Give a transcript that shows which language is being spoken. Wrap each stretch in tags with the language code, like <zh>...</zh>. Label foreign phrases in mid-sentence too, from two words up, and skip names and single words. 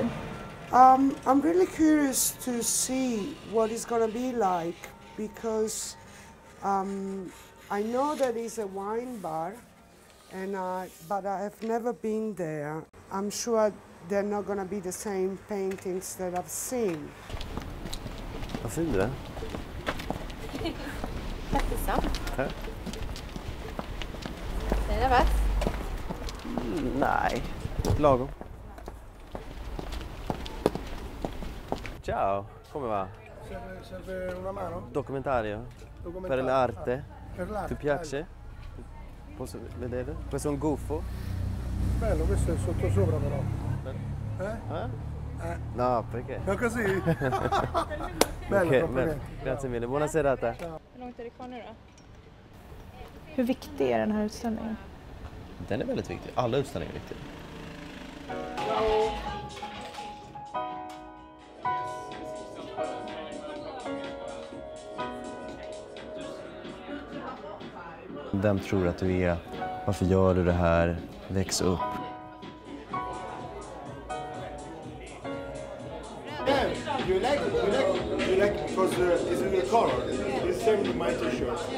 <en>I'm really curious to see what it's going to be like because I know that it's a wine bar, but I have never been there. I'm sure they're not going to be the same paintings that I've seen.</en> <sv>Vad fin du är. Tack detsamma. Tack. Är det nervös? Nej, lagom.</sv> <it>Ciao, come va? Serve una mano? Documentario. Per l'arte. Ti piace? Posso vedere? Questo è un gufo? Bello, questo è sottosopra però. No, perché? Ma così? Bello, bello. Grazie mille, buona serata.</it> <sv>Hur långt är det kvar nu då? Hur viktig är den här utställningen? Den är väldigt viktig. Alla utställningar är viktiga. Vem tror att du är? Varför gör du det här? Väx upp.</sv> <en>You like because it's in the color. It's same with my t-shirt.</en>